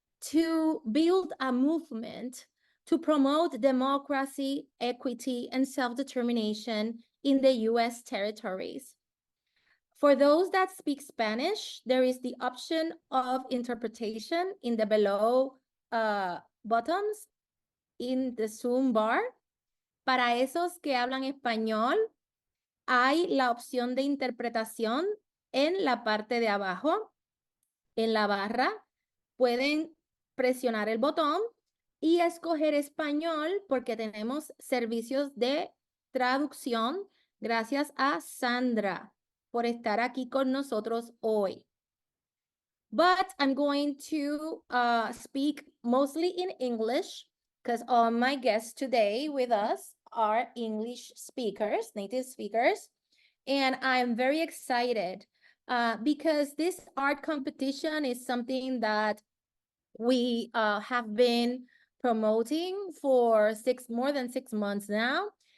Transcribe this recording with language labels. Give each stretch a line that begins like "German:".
English: to build a movement to promote democracy, equity, and self-determination in the U.S. territories. For those that speak Spanish, there is the option of interpretation in the below buttons in the Zoom bar.
Spanish: Para esos que hablan español, hay la opción de interpretación en la parte de abajo, en la barra. Pueden presionar el botón y escoger español porque tenemos servicios de traducción. Gracias a Sandra por estar aquí con nosotros hoy.
English: But I'm going to speak mostly in English because all my guests today with us are English speakers, native speakers. And I'm very excited because this art competition is something that we have been promoting for more than 6 months now.